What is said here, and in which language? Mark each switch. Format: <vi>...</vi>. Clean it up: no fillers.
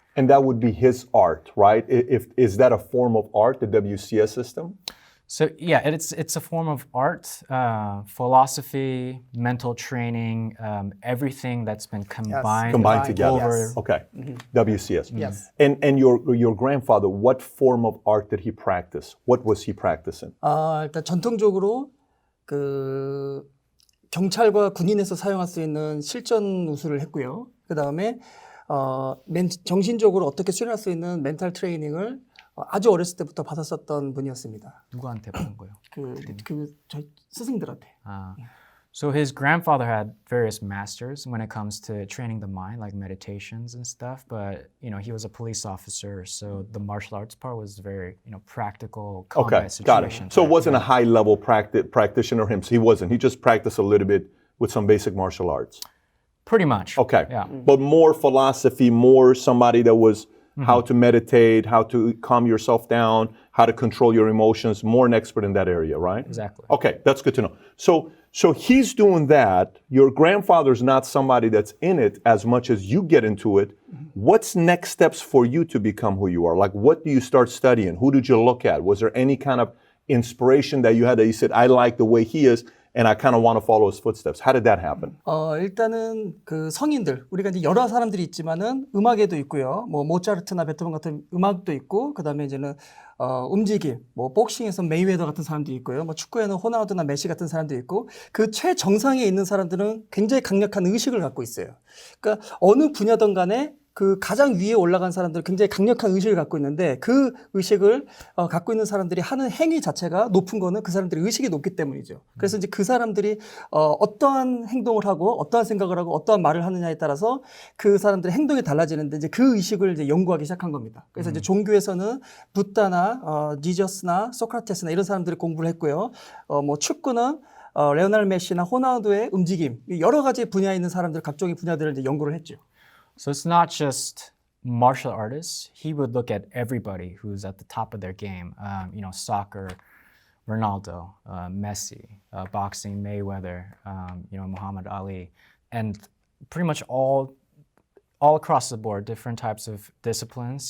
<en>And that would be his art, right? Is that a form of art, the WCS system? So yeah, it's a form of art, philosophy, mental training, everything that's been combined Combined together. over. Yes. Okay, WCS. Yes. And your grandfather, what form of art did he practice? What was he practicing?</en> <ko>일단 전통적으로 그 경찰과 군인에서 사용할 수 있는 실전 우수를 했고요. 그 다음에 정신적으로 어떻게 수련할 수 있는 멘탈 트레이닝을 아주 어렸을 때부터 받았었던 분이었습니다. 누구한테 받은 거예요? 저희 스승들한테.</ko> <en>So his grandfather had various masters when it comes to training the mind, like meditations and stuff. But he was a police officer, so the martial arts part was very practical combat situation. got it. So it wasn't a high-level practitioner him. So he wasn't. He just practiced a little bit with some basic martial arts. Pretty much. Okay. Yeah. But more philosophy, more somebody that was how to meditate, how to calm yourself down, how to control your emotions, more an expert in that area, right? Exactly. Okay, that's good to know. So he's doing that. Your grandfather's not somebody that's in it as much as you get into it. What's next steps for you to become who you are? Like, what do you start studying? Who did you look at? Was there any kind of inspiration that you had that you said, I like the way he is, and I kind of want to follow his footsteps? How did that happen?</en> <ko>일단은 그 성인들, 우리가 이제 여러 사람들이 있지만은 음악에도 있고요. 뭐 모차르트나 베토벤 같은 음악도 있고, 그다음에 이제는 움직임, 뭐 복싱에서 메이웨더 같은 사람도 있고요. 뭐 축구에는 호나우두나 메시 같은 사람도 있고, 그 최정상에 있는 사람들은 굉장히 강력한 의식을 갖고 있어요. 그러니까 어느 분야든 간에 그 가장 위에 올라간 사람들은 굉장히 강력한 의식을 갖고 있는데, 그 의식을 갖고 있는 사람들이 하는 행위 자체가 높은 거는 그 사람들의 의식이 높기 때문이죠. 그래서 이제 그 사람들이 어떠한 행동을 하고 어떠한 생각을 하고 어떠한 말을 하느냐에 따라서 그 사람들의 행동이 달라지는데, 이제 그 의식을 이제 연구하기 시작한 겁니다. 그래서 이제 종교에서는 부다나 지저스나 소크라테스나 이런 사람들이 공부를 했고요. 뭐 축구는 레오넬 메시나 호나우두의 움직임, 여러 가지 분야에 있는 사람들 각종의 분야들을 이제 연구를 했죠.</ko> <en>So it's not just martial artists. He would look at everybody who's at the top of their game. Soccer, Ronaldo, Messi, boxing, Mayweather, Muhammad Ali, and pretty much all across the board, different types of disciplines.</en>